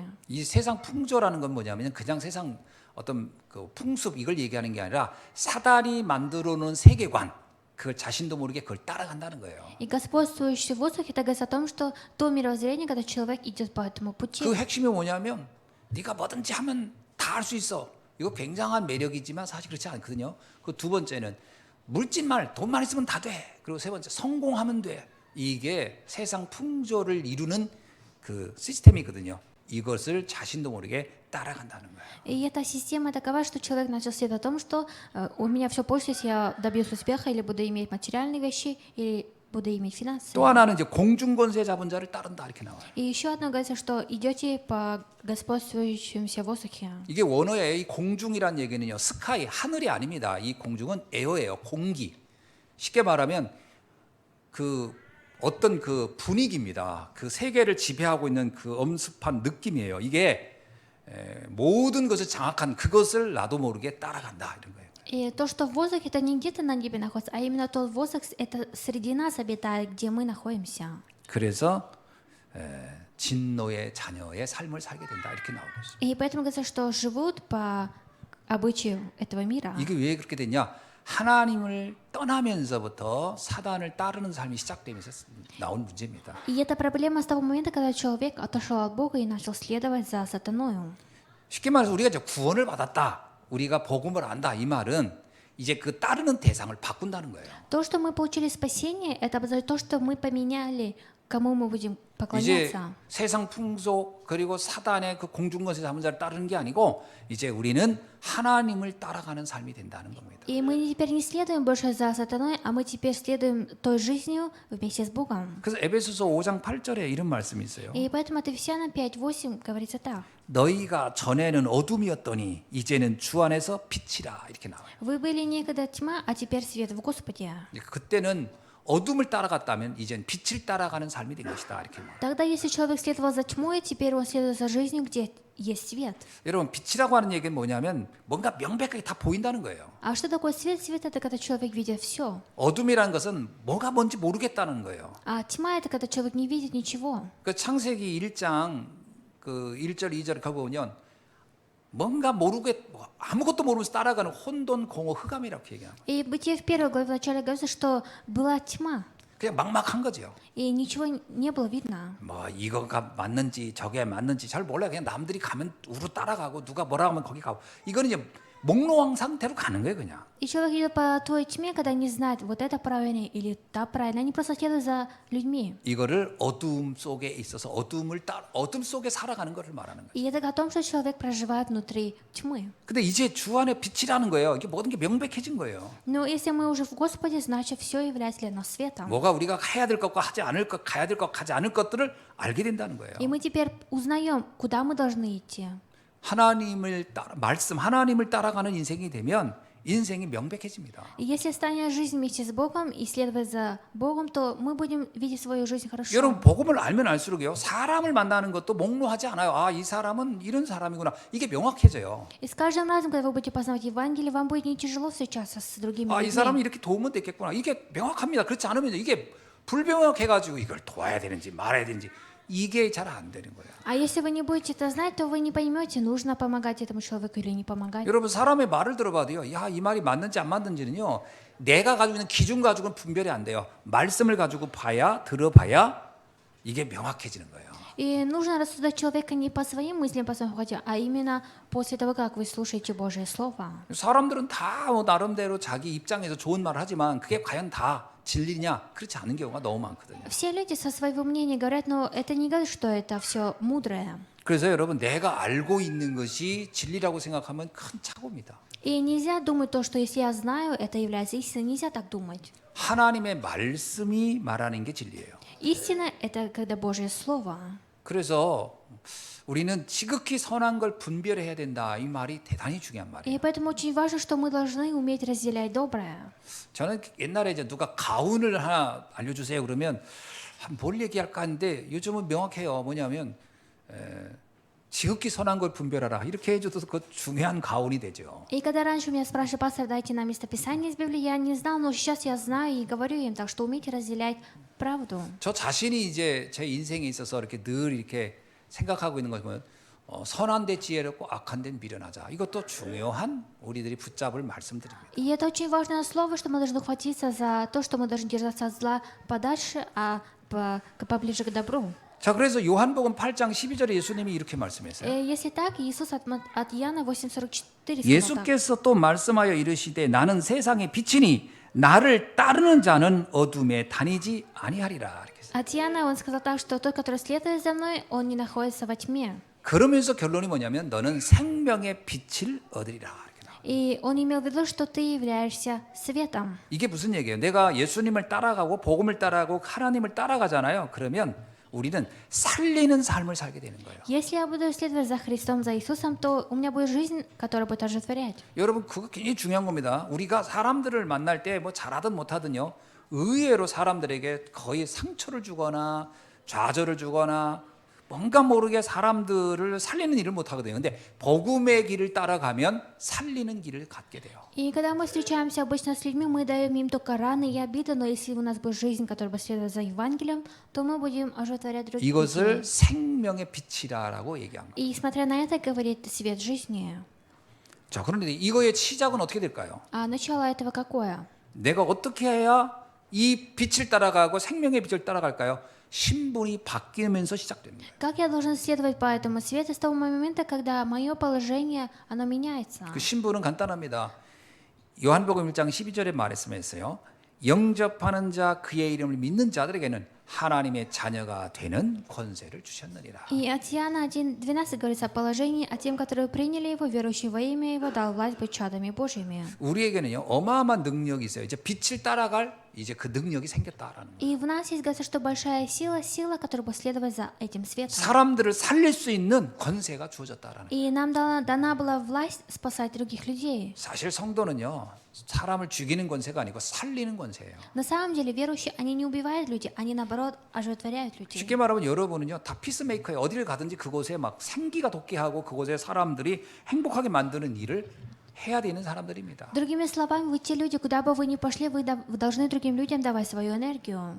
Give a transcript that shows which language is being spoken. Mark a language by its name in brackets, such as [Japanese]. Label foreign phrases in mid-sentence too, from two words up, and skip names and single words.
[Korean] 이 세상 풍조라는 건 뭐냐면 그냥 세상 어떤 그 풍습 이걸 얘기하는 게 아니라 사단이 만들어 놓은 세계관 그걸 자신도 모르게 그걸 따라간다는 거예요. [Russian] И господствующий в воздухе, это говорится о том, что то мировоззрение, когда человек идет по этому пути. [Korean] 그 핵심이 뭐냐면 네가 뭐든지 하면 다 할 수 있어. 이거 굉장한 매력이지만 사실 그렇지 않거든요. 그 두 번째는 물질만 돈만 있으면 다 돼. 그리고 세 번째 성공하면 돼. 이게 세상 풍조를 이루는 그 시스템이거든요. 이것을 자신도 모르게 따라간다는 거예요. [Russian] И эта система такова, что человек начал следовать о том, что у меня все получится, если я добьюсь успеха, или буду иметь материальные вещи, или буду иметь финансы. [Korean] 또 하나는 이제 공중 권세 잡은 자를 따른다 이렇게 나와요. [Russian] И еще одно говорится, что идете по господствующемуся воздухе. [Korean] 이게 원어의 이 공중이란 얘기는요. 스카이 하늘이 아닙니다. 이 공중은 에어예요. 공기. 쉽게 말하면 그 어떤 그 분위기입니다. 그 세계를 지배하고 있는 그 엄습한 느낌이에요. 이게 모든 것을 장악한 그것을 나도 모르게 따라간다 이런 거예요. [Russian] И то, что в воздухе, это не где-то на небе находится, а именно тот воздух, это среди нас обитает, где мы находимся. [Korean] 그래서 진노의 자녀의 삶을 살게 된다 이렇게 나오고 있어요. [Russian] И поэтому говорится, что живут по обычаю этого мира. [Korean] 이게 왜 그렇게 됐냐? 하나님을 떠나면서부터 사단을 따르는 삶이 시작되면서 나온 문제입니다. [Russian] И это проблема с того момента, когда человек отошел от Бога и начал следовать за сатаною. [Korean] 쉽게 말해서 우리가 이제 구원을 받았다, 우리가 복음을 안다 이 말은 이제 그 따르는 대상을 바꾼다는 거예요. [Russian] То, что мы получили спасение, это обозначает то, что мы поменяли, кому мы будем [Korean] 이제 [Russian] поклоняться. [Korean] 세상 풍속 그리고 사단의 그 공중권세 잡은 자를 따르는 게 아니고 이제 우리는 하나님을 따라가는 삶이 된다는 겁니다. [Russian] И мы теперь не следуем больше за сатаной, а мы теперь следуем той жизнью вместе с Богом. [Korean] 그래서 에베소서 5장 8절에 이런 말씀이 있어요. [Russian] И поэтому от Ефесянам 5:8 говорится так. [Korean] 너희가 전에는 어둠이었더니 이제는 주 안에서 빛이라 이렇게 나와요. [Russian] Вы были некогда тьма, а теперь свет в Господе. [Korean] 그때는 어둠을 따라갔다면 이젠 빛을 따라가는 삶이 된 것이다 이렇게 말해요. [Russian] Тогда, если человек следовал за тьмой, теперь он следует за жизнью, где есть свет. [Korean] 여러분 빛이라고 하는 얘기는 뭐냐면 뭔가 명백하게 다 보인다는 거예요. [Russian] А что такое свет? Свет — это когда человек видит все. [Korean] 어둠이라는 것은 뭐가 뭔지 모르겠다는 거예요. [Russian] А тьма — это когда человек не видит ничего. [Korean] 그 창세기 1장 그 1절 2절 가 보면 뭔가 모르게 아무것도 모르면서 따라가는 혼돈 공허 흑암이라고 얘기해요. [Russian] И в Бытие в 1 главе вначале говорится, что была тьма, [Korean] 그냥 막막한 거죠. [Russian] и ничего не было видно. [Korean] 뭐 이거가 맞는지 저게 맞는지 잘 몰라요. 그냥 남들이 가면 우로 따라가고 누가 뭐라 하면 거기 가고 이거는 이제 몽롱한 상태로 가는 거예요, 그냥. [Russian] И человек идет по той тьме, когда не знает, вот это правильно или та правильно. Они просто следуют за людьми. [Korean] 이거를 어둠 속에 있어서 어둠 속에 살아가는 것을 말하는 거예요. [Russian] И это о том, что человек проживает внутри тьмы. [Korean] 근데 이제 주 안에 빛이라는 거예요. 이게 모든 게 명백해진 거예요. [Russian] Но если мы уже в Господе, значит, все является для нас светом. [Korean] 뭐가 우리가 해야 될 것과 하지 않을 것, 가야 될 것, 가지 않을 것들을 알게 된다는 거예요. [Russian] И мы теперь узнаем, куда мы должны идти. [Korean] 하나님을 따라가는 인생이 되면 인생이 명백해집니다. [Russian] И если станет жизнь вместе с Богом и следовать за Богом, то мы будем видеть свою жизнь хорошо. [Korean] 여러분 복음을 알면 알수록요 사람을 만나는 것도 몽롱하지 않아요. 아, 이 사람은 이런 사람이구나. 이게 명확해져요. [Russian] И с каждым разом, когда вы будете познавать Евангелие, вам будет не тяжело встречаться с другими [Korean] 아, 이 [Russian] людьми. [Korean] 사람은 이렇게 도우면 됐겠구나. 이게 명확합니다. 그렇지 않으면 이게 불명확해가지고 이걸 도와야 되는지 말아야 되는지 이게 잘 안 되는 거예요. [Russian] А если вы не будете это знать, то вы не поймете, нужно помогать этому человеку или не помогать. [Korean] 여러분 사람의 말을 들어봐도요. 야, 이 말이 맞는지 안 맞는지는요. 내가 가지고 있는 기준 가지고는 분별이 안 돼요. 말씀을 가지고 들어봐야 이게 명확해지는 거예요. [Russian] И нужно рассуждать человека не по своим мыслям, по своему ходу, а именно после того, как вы слушаете Божье Слово. [Korean] 사람들은 다 뭐 나름대로 자기 입장에서 좋은 말을 하지만 그게 과연 다 진리냐? 그렇지 않은 경우가 너무 많거든요. [Russian] Все люди со своего мнения говорят, но это не говорит, что это все мудрое. [Korean] 그래서 여러분 내가 알고 있는 것이 진리라고 생각하면 큰 착오입니다. [Russian] И нельзя думать то, что если я знаю, это является истиной. Нельзя так думать. [Korean] 하나님의 말씀이 말하는 게 진리예요. [Russian] Истина — это когда Божье Слово. [Korean] 그래서 우리는 지극히 선한 걸 분별해야 된다. 이 말이 대단히 중요한 말이에요. [Russian] И поэтому очень важно, что мы должны уметь разделять доброе. [Korean] 저는 옛날에 이제 누가 가훈을 하나 알려주세요 그러면 뭘 얘기할까 하는데 요즘은 명확해요. 뭐냐면 지극히 선한 걸 분별하라. 이렇게 해줘도 그 중요한 가훈이 되죠. [Russian] И когда раньше меня спрашивали, пастор, дайте нам местописание из Библии, я не знал, но сейчас я знаю и говорю им, так что умейте разделять правду. [Korean] 저 자신이 이제 제 인생에 있어서 이렇게 늘 이렇게 생각하고 있는 거 보면 선한 데 지혜롭고 악한 데 미련하자. 이것도 중요한 우리들이 붙잡을 말씀드립니다. [Russian] И это очень важное слово, что мы должны хватиться за то, что мы должны держаться от зла подальше, а поближе к добру. [Korean] 자, 그래서 요한복음 8장 12절에 예수님이 이렇게 말씀했어요. [Russian] Если так, Иисус от Иоанна 8:44 сказал так. [Korean] 예수께서 또 말씀하여 이르시되 나는 세상의 빛이니 나를 따르는 자는 어둠에 다니지 아니하리라. 이렇게 했어요. [Russian] От Иоанна он сказал так, что тот, который следует за мной, он не находится во тьме. [Korean] 그러면서 결론이 뭐냐면 너는 생명의 빛을 얻으리라. 이렇게 나와요. [Russian] И он имел в виду, что ты являешься светом. [Korean] 이게 무슨 얘기예요? 내가 예수님을 따라가고 복음을 따라가고 하나님을 따라가잖아요. 그러면 우리는 살리는 삶을 살게 되는 거예요. [Russian] Если я буду следовать за Христом, за Иисусом, то у меня будет жизнь, которая будет оживотворять. [Korean] 여러분 그거 굉장히 중요한 겁니다. 우리가 사람들을 만날 때 뭐 잘하든 못하든요. 의외로 사람들에게 거의 상처를 주거나 좌절을 주거나 뭔가 모르게 사람들을 살리는 일을 못 하거든요. 근데 복음의 길을 따라가면 살리는 길을 갖게 돼요. [Russian] И когда мы встречаемся обычно с людьми, мы даем им только раны и обиды, но если у нас будет жизнь, которая будет следовать за Евангелием, то мы будем оживотворять других [Korean] 이것을 [Russian] людей. [Korean] 생명의 빛이라고 얘기한 거예요. [Russian] И смотря на это, говорит свет жизни. [Korean] 자, 그런데 이거의 시작은 어떻게 될까요? [Russian] А начало этого какое? [Korean] 내가 어떻게 해야 이 빛을 따라가고 생명의 빛을 따라갈까요? 신분이 바뀌면서 시작되는 거예요. [Russian] Как я должен следовать по этому свету с того момента, когда мое положение, оно меняется? [Korean] 그 신분은 간단합니다. 요한복음 1장 12절에 말씀했어요. 영접하는 자 그의 이름을 믿는 자들에게는 하나님의 자녀가 되는 권세를 주셨느니라. [Russian] И от Иоанна 1:12 говорится о положении, а тем, которые приняли его, верующие во имя его, дал власть быть чадами Божьими. [Korean] 우리에게는요 어마어마한 능력이 있어요. 이제 빛을 따라갈 이제 그 능력이 생겼다라는 거예요. [Russian] И в нас есть, говорится, что большая сила, которая будет следовать за этим светом. [Korean] 사람들을 살릴 수 있는 권세가 주어졌다라는 거예요. [Russian] И нам дана была власть спасать других людей. [Korean] 사실 성도는요 사람을 죽이는 권세가 아니고 살리는 권세예요. [Russian] На самом деле верующие, они не убивают людей, они наоборот оживотворяют людей. [Korean] 쉽게 말하면 여러분은요 다 피스메이커에 어디를 가든지 그곳에 막 생기가 돋게 하고 그곳에 사람들이 행복하게 만드는 일을 해야 되는 사람들입니다. [Russian] Другими словами, вы те люди, куда бы вы ни пошли, вы должны другим людям давать свою энергию.